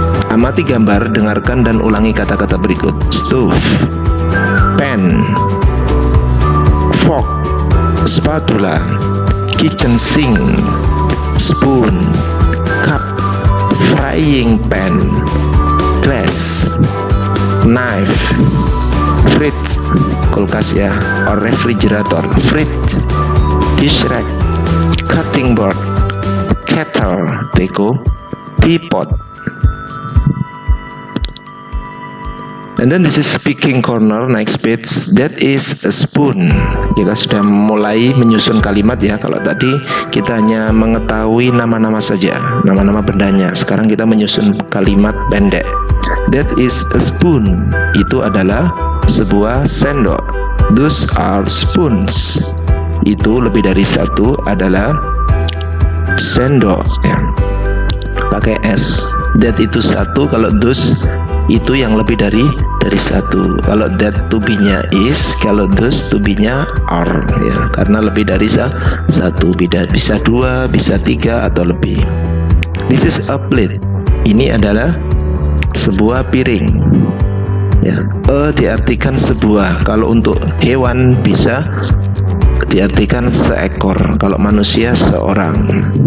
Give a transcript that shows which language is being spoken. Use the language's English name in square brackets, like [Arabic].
[Indonesian] Amati gambar, dengarkan dan ulangi kata-kata berikut. [English] Stove, pan, fork, spatula, kitchen sink, spoon, cup, frying pan, glass, knife, fridge, kulkas ya, or refrigerator, fridge, dish rack, cutting board, kettle, teko, teapot. And then this is speaking corner, next page. That is a spoon. [Indonesian] Kita sudah mulai menyusun kalimat ya. Kalau tadi kita hanya mengetahui nama-nama saja, nama-nama bendanya. Sekarang kita menyusun kalimat pendek. [English] That is a spoon. [Indonesian] Itu adalah sebuah sendok. [English] Those are spoons. [Indonesian] Itu lebih dari satu adalah sendok ya. Pakai S. That itu satu, kalau those itu yang lebih dari satu. Kalau that to be-nya is, kalau those to be-nya are ya. Karena lebih dari satu, bisa 2, bisa 3 atau lebih. [English] This is a plate. [Indonesian] Ini adalah sebuah piring. Ya. Diartikan sebuah. Kalau untuk hewan bisa diartikan seekor, kalau manusia seorang.